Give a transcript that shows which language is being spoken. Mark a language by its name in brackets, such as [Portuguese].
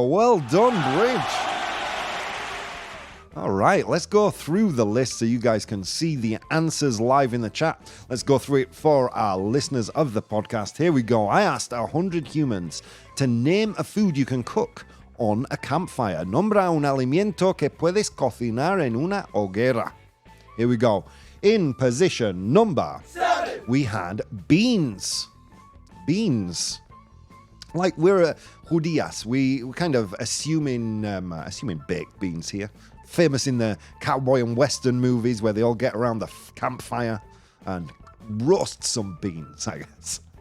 [English] Well done, Bridge. All right, let's go through the list so you guys can see the answers live in the chat. Let's go through it for our listeners of the podcast. Here we go. I asked 100 humans to name a food you can cook on a campfire. [Spanish] Nombra un alimento que puedes cocinar en una hoguera. [English] Here we go. In position number 7, we had beans. Beans. Like we're judías. We're kind of assuming baked beans here. Famous in the cowboy and western movies where they all get around the campfire and roast some beans, I guess.